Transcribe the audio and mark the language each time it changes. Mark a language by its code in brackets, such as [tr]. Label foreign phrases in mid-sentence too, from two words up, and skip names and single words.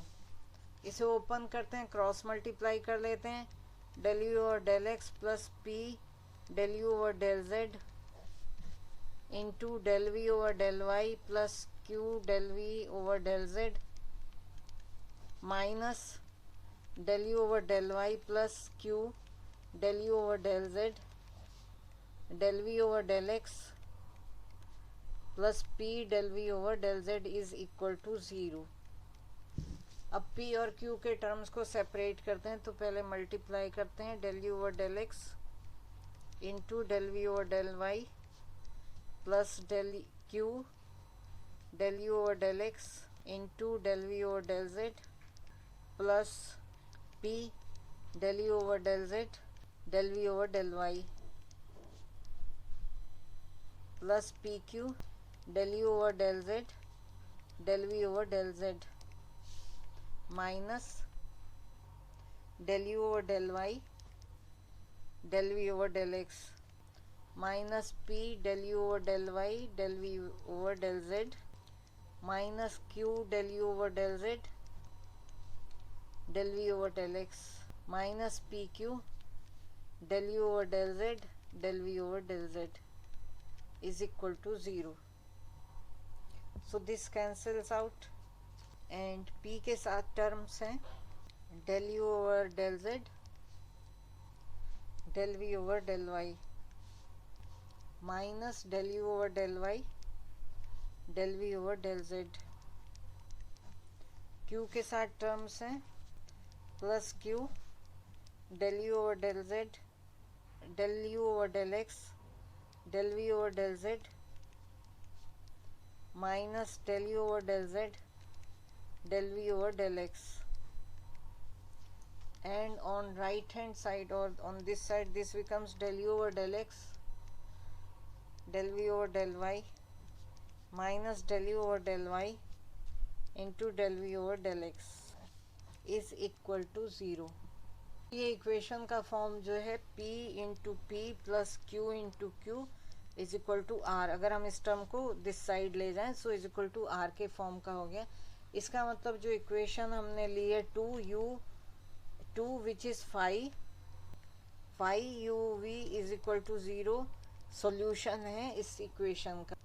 [hi] इसे ओपन करते हैं, [en] cross multiply [hi] कर लेते हैं, [en] del u over del x plus p del u over del z into del v over del y plus q del v over del z minus del u over del y plus q del u over del z del v over del x plus p del v over del z is equal to 0. [hi] अब p और q के टर्म्स को सेपरेट करते हैं, [en] तो पहले मल्टीप्लाई करते हैं del u over del x into del v over del y plus del q del u over del x into del v over del z plus p del u over del z del v over del y plus pq del u over del z del v over del z minus del u over del y del v over del x minus p del u over del y del v over del z minus q del u over del z del v over del x minus pq del u over del z del v over del z is equal to 0. So this cancels out and [hi] p के साथ terms हैं [en] del u over del z del v over del y minus del u over del y del v over del z. [hi] q के साथ terms हैं [en] plus q del u over del z del u over del x del v over del z minus del u over del z del v over del x, and on right hand side or on this side this becomes del u over del x del v over del y minus del u over del y into del v over del x is equal to 0. [hi] ये इक्वेशन का फॉर्म जो है [en] p into p plus q into q is equal to r. [hi] अगर हम इस टर्म को [en] this side [hi] ले जाएं [en] so is equal to r [hi] के फॉर्म का हो गया. इसका मतलब जो इक्वेशन हमने ली है 2u2 [en] which is 5u v is equal to 0 [hi] सॉल्यूशन है इस इक्वेशन का.